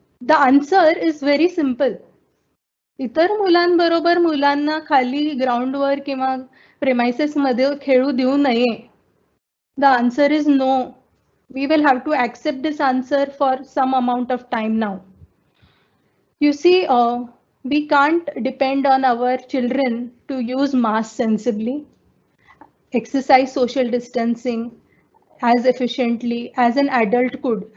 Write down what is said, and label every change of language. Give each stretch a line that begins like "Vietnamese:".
English: The answer is very simple.
Marathi: इतर मुलांबरोबर मुलांना खाली ग्राउंडवर किंवा प्रेमाइसेस मध्ये खेळू देऊ नये.
English: The answer is no. We will have to accept this answer for some amount of time now. You see, we can't depend on our children to use masks sensibly, exercise social distancing as efficiently as an adult could.